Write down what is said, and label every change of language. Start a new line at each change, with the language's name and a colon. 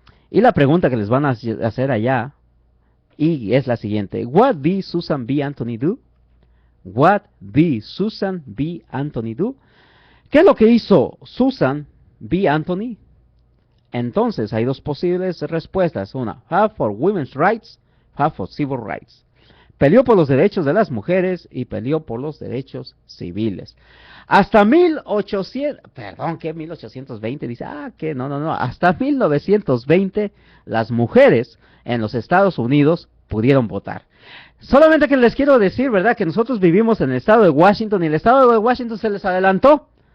Spanish: Y la pregunta que les van a hacer allá y es la siguiente:
English: What did Susan B. Anthony do? What did Susan B. Anthony do?
Spanish: ¿Qué es lo que hizo Susan B. Anthony? Entonces hay dos posibles respuestas. Una,
English: half for women's rights, half for civil rights.
Spanish: Peleó por los derechos de las mujeres y peleó por los derechos civiles. Hasta 1820, dice, no, hasta 1920 las mujeres en los Estados Unidos pudieron votar. Solamente que les quiero decir, ¿verdad?, que nosotros vivimos en el estado de Washington, y el estado de Washington se les adelantó.